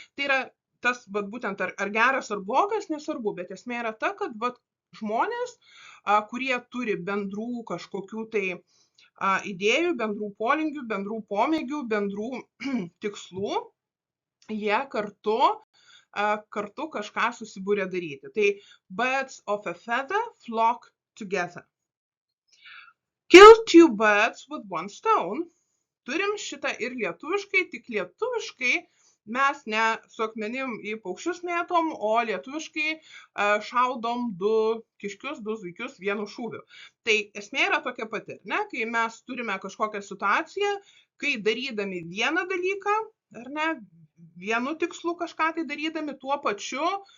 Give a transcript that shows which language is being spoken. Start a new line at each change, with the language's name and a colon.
Lithuanian: Tai yra tas, būtent, ar geras, ar blogas, nesvarbu, bet esmė yra ta, kad žmonės, kurie turi bendrų kažkokių tai idėjų, bendrų polinkių, bendrų pomėgių, bendrų tikslų, jie kartu kažką susibūrė daryti.
English: Tai birds of a feather flock together. Kill two birds with one stone.
Lithuanian: Turim šitą ir lietuviškai, tik lietuviškai mes ne su akmenim į paukščius mėtom, o lietuviškai šaudom du kiškius, du zuikius vienu šūviu. Tai esmė yra tokia pati, ne? Kai mes turime kažkokią situaciją, kai darydami vieną dalyką, ar ne, vienu tikslu kažką tai darydami, tuo pačiu